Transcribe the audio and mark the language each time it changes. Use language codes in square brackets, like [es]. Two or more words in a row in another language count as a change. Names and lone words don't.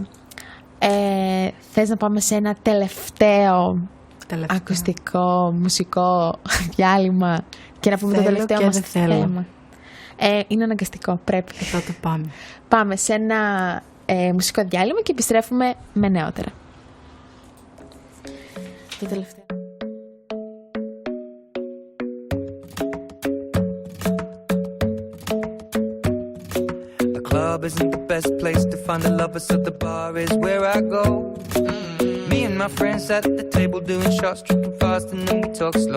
[el] Θες να πάμε σε ένα τελευταίο ακουστικό, μουσικό διάλειμμα και να πούμε το Θέλω τελευταίο και μας δεν θέλω. θέμα. Είναι αναγκαστικό, πρέπει. Τότε πάμε. Πάμε σε ένα μουσικό διάλειμμα και επιστρέφουμε με νεότερα. Το τελευταίο. [en] The club isn't the best place to find a lover, so the bar is where I go. Me and my friends at the table doing shots, tripping fast, and then we talk slow.